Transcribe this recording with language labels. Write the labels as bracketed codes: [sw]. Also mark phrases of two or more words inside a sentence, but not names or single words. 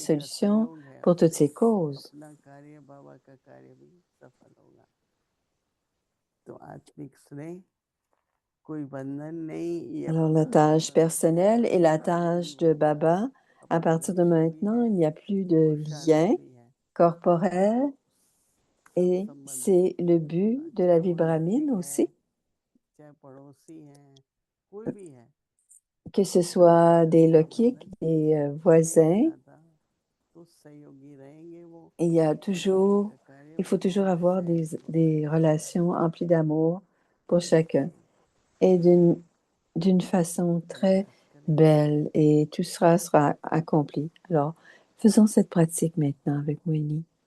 [hi] जिसमें इनका [fr] solutions [hi] सहयोग है [fr] pour toutes ces causes. [hi] अपना कार्य बाबा का कार्य भी सफल होगा तो आत्मिक स्नेह कोई बंधन नहीं ये [fr] Alors la [hi] अपना [fr] tâche personnelle et la [hi] आनंद [fr] tâche de Baba, à [hi] अपना [fr] partir de [hi] लक्ष्य भी [fr] maintenant, [hi] है [fr] il n'y a plus de [hi] पुरुषार्थ [fr] lien [hi] भी है [fr] corporel [hi] सब [fr] et [hi] संबंध [fr] c'est le but de la [hi] चाहे [fr] vie [hi] वो [fr] brahmine [hi] लौकिक है [fr] aussi, [hi] चाहे पड़ोसी है कोई भी है [fr] que ce soit des lokiks, [hi] बंधन [fr] des [hi] स्नेह के [fr] voisins. [hi] नाता तो सहयोगी रहेंगे वो [fr] Il y a [hi] बाबा [fr] toujours, [hi] का कार्य [fr] il faut toujours [hi] बहुत [fr] avoir [hi] सहज होता [fr] des relations emplies d'amour pour [hi] है [fr] chacun [hi] इसलिए [fr] et d'une façon très [hi] अभ्यास करें [fr] belle et tout sera accompli. Alors, faisons cette pratique maintenant avec Moini.